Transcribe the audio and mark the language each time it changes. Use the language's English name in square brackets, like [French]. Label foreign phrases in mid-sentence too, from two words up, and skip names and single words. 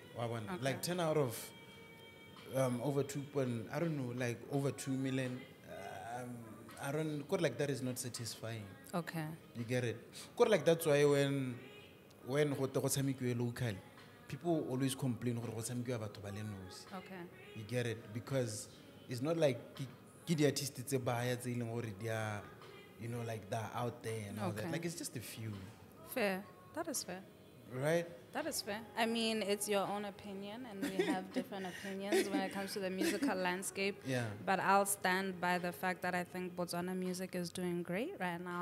[English] Okay. Like 10 out of over 2. I don't know, like over 2 million. I don't. Like that is not satisfying. Okay. You get it? Like that's why when [Tswana] go tshamekiwa [English] local, people always complain [Tswana] gore go tshamekiwa batho ba le nosi. [English] Okay. You get it? Because it's not like [Tswana] ke di artists tse baya tse ileng gore [English] they are, you know, like they're out there and all that. Okay. Like it's just a few, Fair. That is fair. right? That is fair. I mean, it's your own opinion, and we have different opinions when it comes to the musical landscape. Yeah. But I'll stand by the fact that I think Botswana music is doing great right now.